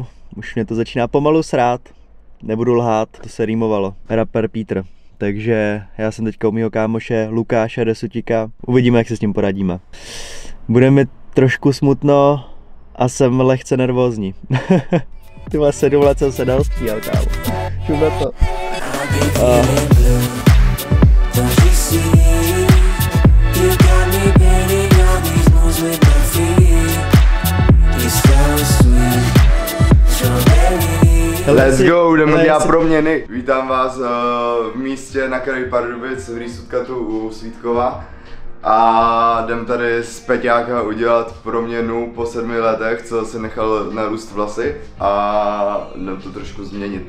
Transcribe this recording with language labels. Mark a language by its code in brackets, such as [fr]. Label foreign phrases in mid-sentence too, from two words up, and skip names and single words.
[cs] Už mě to začíná pomalu srát. Nebudu lhát, to se rýmovalo. Rapper Peter. Takže já jsem teďka u mýho kámoše Lukáše Desutíka. Uvidíme, jak se s tím poradíme. Bude mi trošku smutno a jsem lehce nervózní. Ty má 7 let jsem se dal stříhal, kámo. Šum na to. [en] Let's go, [cs] jdeme dělat proměny. Vítám vás v místě na kraji Pardubic v Rýsutkatu u Svítkova. A jdem tady z Peťáka udělat proměnu po 7 letech, co si nechal narůst vlasy, a jdem to trošku změnit.